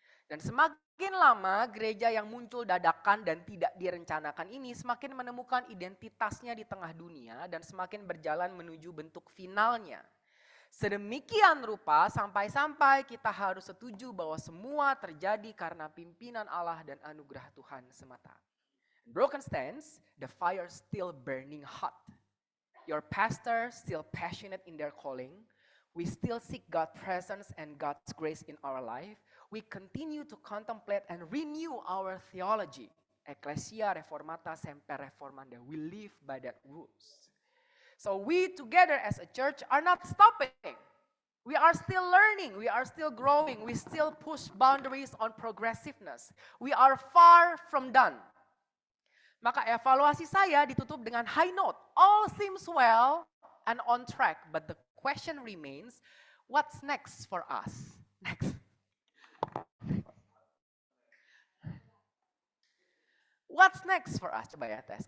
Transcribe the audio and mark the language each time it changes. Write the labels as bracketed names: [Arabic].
[Indonesian] Dan semakin lama gereja yang muncul dadakan dan tidak direncanakan ini semakin menemukan identitasnya di tengah dunia dan semakin berjalan menuju bentuk finalnya. Sedemikian rupa sampai-sampai kita harus setuju bahwa semua terjadi karena pimpinan Allah dan anugerah Tuhan semata. [English] Broken stance, the fire still burning hot. Your pastor still passionate in their calling. We still seek God's presence and God's grace in our life. We continue to contemplate and renew our theology. [Latin] Ecclesia Reformata Semper Reformanda. [English] We live by that rules. So we together as a church are not stopping. We are still learning. We are still growing. We still push boundaries on progressiveness. We are far from done. [Indonesian] Maka evaluasi saya ditutup dengan high note. [English] All seems well and on track, but the question remains, what's next for us? Next. What's next for us? [Indonesian] Coba ya tes.